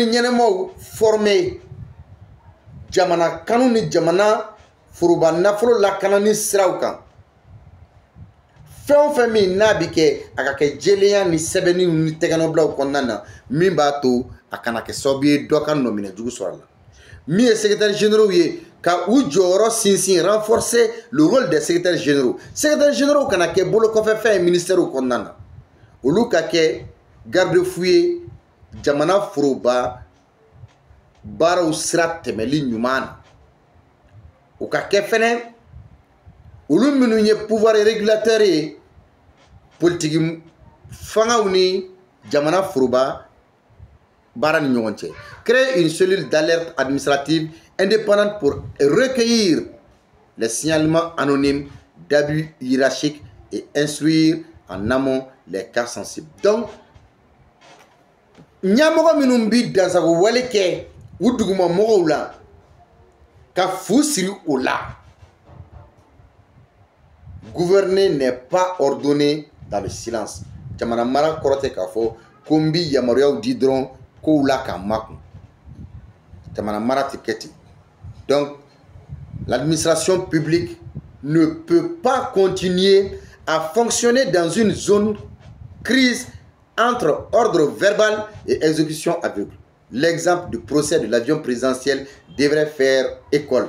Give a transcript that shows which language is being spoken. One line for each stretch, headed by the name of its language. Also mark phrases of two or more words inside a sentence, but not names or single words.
Bambara: ɲɛnɛmaw former jamana kanu ni jamana foroba nafolo lakanani siraw kan fɛn o fɛn min n'a bɛ kɛ a ka kɛ jɛlenya ni sɛbɛnni ni tɛgɛnɔbilaw kɔnɔna na min b'a to a kana kɛ sababu ye dɔ ka nɔminɛ jugu sɔrɔ a la min ye
French: secrétaire généraux
Bambara: ye ka u jɔyɔrɔ sinsin
French: renforcer le rôle des secrétaires généraux
Bambara: kana kɛ bolo kɔfɛfɛn ye ministère kɔnɔna na olu ka kɛ garde-fou ye jamana foroba baaraw sira tɛmɛli ɲuman na o ka kɛ fɛnɛ olu minnu ye
French: pouvoir régulateur
Bambara: ye politique fangaw ni jamana foroba baara ni ɲɔgɔn cɛ
French: créer une cellule d'alerte administrative indépendante pour recueillir les signalements anonymes d'abus hiérarchiques et instruire en amont les cas sensibles.
Bambara: Donc ɲɛmɔgɔ minnu bi dansago wale kɛ u duguma mɔgɔw la ka fu siri o la
French: gouverner n'est pas ordonné dans le silence.
Bambara: Jamana mara kɔrɔtɛ k'a fɔ ko n bi yamaruyaw di dɔrɔn kow la ka makun. Jamana mara tɛ kɛ ten.
French: Donc l'administration publique ne peut pas continuer à fonctionner dans une zone crise entre ordre verbal et exécution aveugle. L'exemple du procès de l'avion présidentiel devrait faire école.